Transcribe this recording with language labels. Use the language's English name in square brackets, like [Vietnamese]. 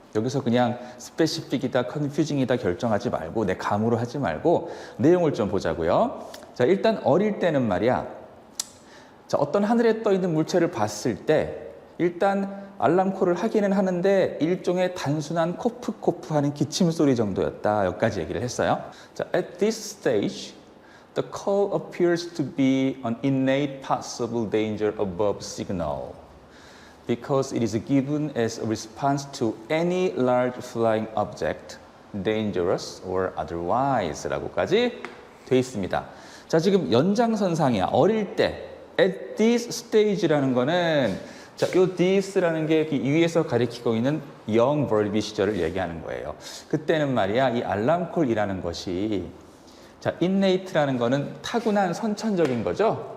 [Korean] 여기서 그냥 스페시픽이다, 컨퓨징이다 결정하지 말고 내 감으로 하지 말고 내용을 좀 보자고요. 자, 일단 어릴 때는 말이야. 자, 어떤 하늘에 떠 있는 물체를 봤을 때 일단 알람콜을 하기는 하는데 일종의 단순한 코프코프하는 기침 소리 정도였다. 여기까지 얘기를 했어요. [English] 자, at this stage, the call appears to be an innate possible danger above signal because it is given as a response to any large flying object, dangerous or otherwise [Korean] 라고까지 돼 있습니다. 자, 지금 연장선상이야. 어릴 때 [English] at this stage [Korean] 라는 거는 자, 요 this라는 게 위에서 가리키고 있는 young verb 시절을 얘기하는 거예요. 그때는 말이야, 이 알람콜이라는 것이 자, innate라는 거는 타고난 선천적인 거죠.